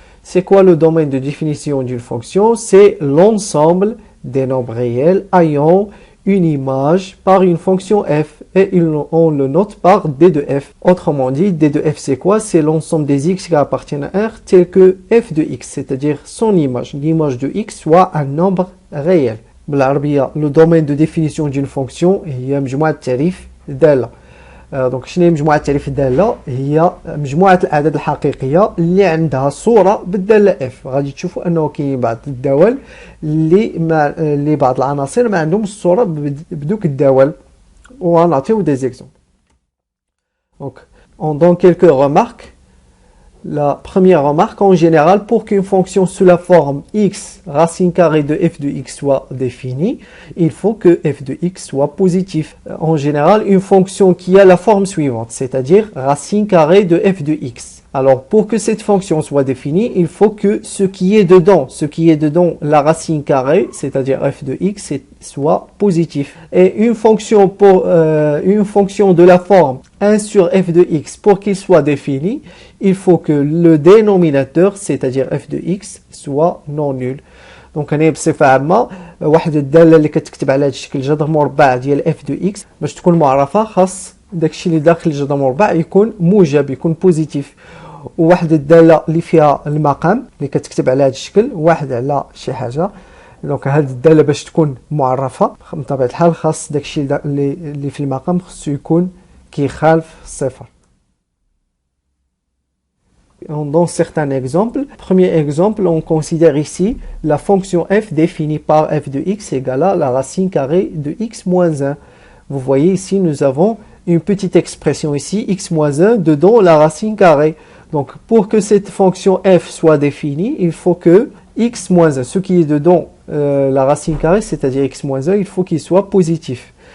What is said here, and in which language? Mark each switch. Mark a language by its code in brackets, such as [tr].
[fr] C'est quoi le domaine de définition d'une fonction? C'est l'ensemble des nombres réels ayant une image par une fonction f et on le note par d de f. Autrement dit, d de f c'est quoi? C'est l'ensemble des x qui appartiennent à R tel que f de x, c'est-à-dire son image. L'image de x soit un nombre réel. Le domaine de définition d'une fonction [ar] هي مجموعة تعريف دالة. دونك شنو هي مجموعة تعريف الدالة؟ هي مجموعة الأعداد الحقيقية اللي عندها صورة بالدالة f. غادي تشوفوا أنه كاين بعض الدول اللي بعض العناصر ما عندهمش الصورة بدوك الدول. [fr] ونعطيو des exemples. Donc, on donne quelques remarques. La première remarque, en général, pour qu'une fonction sous la forme x, racine carrée de f de x soit définie, il faut que f de x soit positif. En général, une fonction qui a la forme suivante, c'est-à-dire racine carrée de f de x. Alors, pour que cette fonction soit définie, il faut que ce qui est dedans la racine carrée, c'est-à-dire f de x, soit positif. Et une fonction de la forme 1 sur f de x, pour qu'il soit défini, il faut que le dénominateur, c'est-à-dire f de x, soit non nul. [ar] دونك هنا بصفه عامه واحد الداله اللي كتكتب على هذا الشكل جذر مربع ديال f de x باش تكون معرفه خاص داكشي اللي داخل الجذر مربع يكون موجب، يكون بوزيتيف. وواحد الداله اللي فيها المقام اللي كتكتب على هذا الشكل واحد على شي حاجه. دونك هذه الداله باش تكون معرفه بطبيعه الحال خاص داكشي اللي في المقام خصو يكون كيخالف الصفر. [fr] On donne certains exemples. Premier exemple, on considère ici la fonction f définie par f de x égale à la racine carrée de x moins 1. Vous voyez ici, nous avons une petite expression ici, x moins 1, dedans la racine carrée. Donc, pour que cette fonction f soit définie, il faut que x moins 1, ce qui est dedans la racine carrée, c'est-à-dire x moins 1, il faut qu'il soit positif.